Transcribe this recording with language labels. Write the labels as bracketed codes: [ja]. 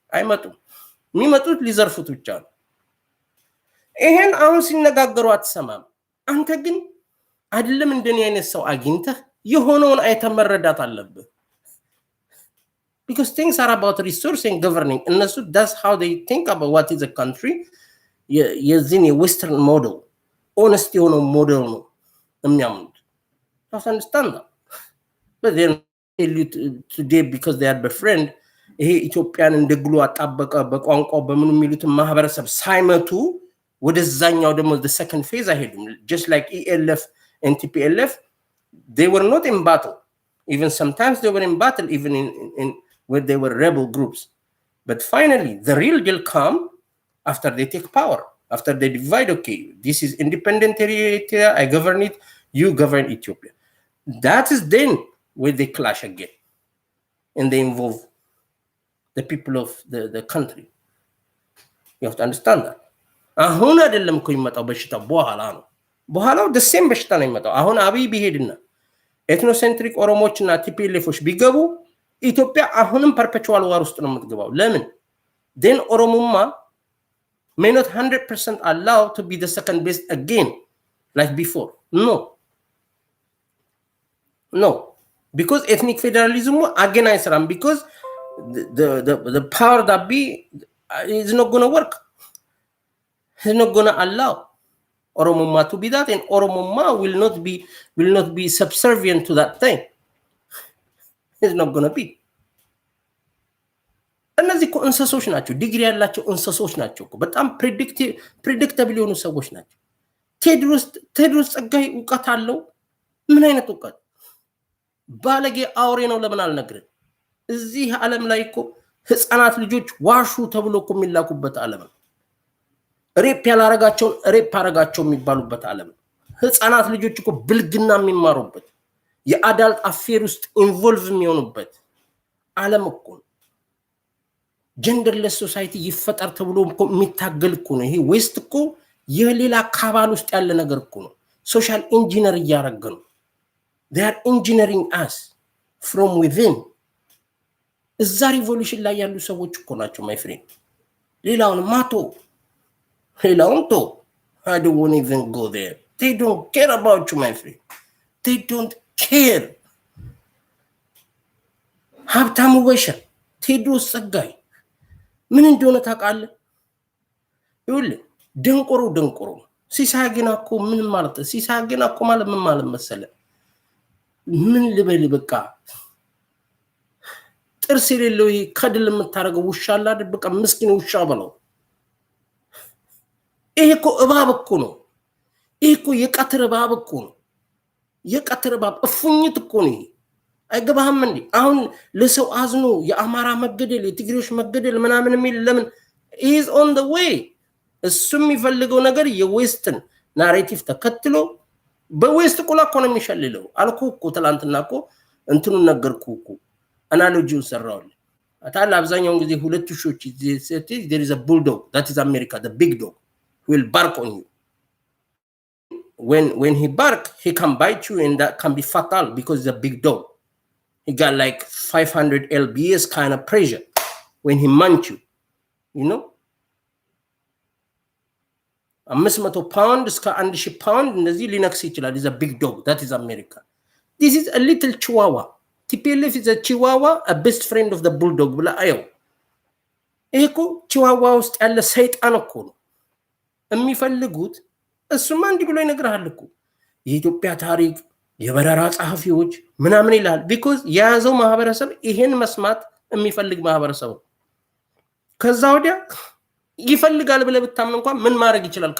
[am] አይመጡም። የሚመጡት ሊዘርፉት ብቻ ነው። ይሄን አሁን ሲነጋገሩ አትሰማም። አንተ ግን አይደለም እንደኔ አይነት ሰው አግኝተህ የሆነውን አይተመረዳት አለብህ። [en] because things are about resource and governing. [am] እነሱ [en] that's how they think about what is a country. [am] የዚህን የዌስተርን ሞዴል ሆነስት የሆነው ሞዴል ነው የሚያምኑት። [en] you understand that? But then today because they are befriend [am] ይሄ ኢትዮጵያን እንደግሉ አጣበቀ በቋንቋው በምን የሚሉትን ማህበረሰብ ሳይመቱ ወደዛኛው ደግሞ [en] the second phase [am] አይሄዱም። [en] just like ELF and TPLF they were not in battle. Even sometimes they were in battle even in where they were rebel groups. But finally the real deal come after they take power, after they divide. Okay, this is independent area, I govern it, you govern Ethiopia. That is then where they clash again and they involve the people of the country. You have to understand that. [am] አሁን አይደለም እኮ የሚመጣው በሽታ በኋላ ነው። በኋላው [en] the same [am] በሽታ ነው የሚመጣው። አሁን አብይ ቢሄድና ኤትኖሴንትሪክ ኦሮሞዎችና ቲፒኤልኤፎች ቢገቡ ኢትዮጵያ አሁንም ፐርፔቹዋል ዋር ውስጥ ነው የምትገባው። ለምን? [en] then ኦሮሞማ may not 100% allowed to be the second best again like before. No, because ethnic federalism again [am] አይሰራም። [en] because the power that be is not going to work. He's not going to allow Oromoma to be that, and Oromoma will not be subservient to that thing. He's not going to be. [am] እነዚህ እኮ እንስሶች ናቸው። ዲግሪ ያላቸው እንስሶች ናቸው እኮ በጣም ፕሬዲክተብል የሆኑ ሰዎች ናቸው። ቴድሮስ ጸጋይ እውቀት አለው። ምን አይነት እውቀት? ባለጌ አውሬ ነው። ለምን አልነግርህ? እዚህ ዓለም ላይ እኮ ህፃናት ልጆች ዋሹ ተብሎ እኮ የሚላኩበት ዓለም ነው። ሬፕ ያላረጋቸውን ሬፕ አረጋቸው የሚባሉበት ዓለም ነው። ህፃናት ልጆች እኮ ብልግና የሚማሩበት የአዳልት አፌር ውስጥ ኢንቮልቭ የሚሆኑበት ዓለም እኮ ነው። ጀንደርለስ ሶሳይቲ ይፈጠር ተብሎ እኮ የሚታገል እኮ ነው። ይሄ ዌስት እኮ የሌላ ካባል ውስጥ ያለ ነገር እኮ ነው። ሶሻል ኢንጂነር እያረገ ነው። [en] they are engineering us from within። [am] እዛ ሪቮሉሽን ላይ ያሉ ሰዎች እኮ ናቸው [en] ማይ ፍሬንድ። [am] ሌላውን ማቶ ሌላውን ቶ [en] I don't want even go there. They don't care about you my friend. They don't care. [am] ሀብታሙ ወሸ ቴድሮስ ጸጋይ ምን እንደሆነ ታውቃለህ? ይኸውልህ ደንቆሮ ሲሳግና እኮ ምን ማለት ነው? ሲሳግና እኮ ማለት ምን ማለት መሰለህ? ምን ልበል በቃ ጥርስ የሌለው ከድል የምታረገው ውሻ አለ አይደል? በቃ ምስኪን ውሻ በለው። ይሄ እኮ እባብ እኮ ነው። ይሄ እኮ የቀትር እባብ እኮ ነው። የቀትር እባብ እፉኝት እኮ ነው። አይገባህም እንዴ? አሁን ለሰው አዝኖ የአማራ መገደል የትግሬዎች መገደል ምናምን የሚል ለምን? [en] he is on the way። [am] እሱ የሚፈልገው ነገር የዌስትን ናሬቲቭ ተከትሎ በዌስት ቁላ እኮ ነው የሚሸልለው። አልኩህ እኮ ትላንትና እኮ እንትኑን ነገርኩህ እኮ አናሎጂውን ሰራውልህ። አታላ አብዛኛውን ጊዜ ሁለት ሾች [en] there is a bulldog that is America, the big dog will bark on you. When he bark he can bite you and that can be fatal because he's a big dog. He got like 500 lbs kind of pressure when he munch you, you know. 500 pound [am] እስከ [en] 1000 pound [am] እንደዚህ ሊነክስ ይችላል። [en] is a big dog. That is America. This is a little chihuahua. TPLF is a chihuahua, a best friend of the bulldog [am] ብላ አየው። ይሄ እኮ ቺዋዋ ውስጥ ያለ ሰይጣን እኮ ነው የሚፈልጉት። እሱማ እንዲህ ብሎ ይነግርሃል እኮ የኢትዮጵያ ታሪክ የበረራ ጸሐፊዎች ምናምን ይላል። because የያዘው ማህበረሰብ ይሄን መስማት የሚፈልግ ማህበረሰብ ነው። ከዛ ወዲያ ይፈልጋል ብለህ ብታምን እንኳን ምን ማድረግ ይችላል?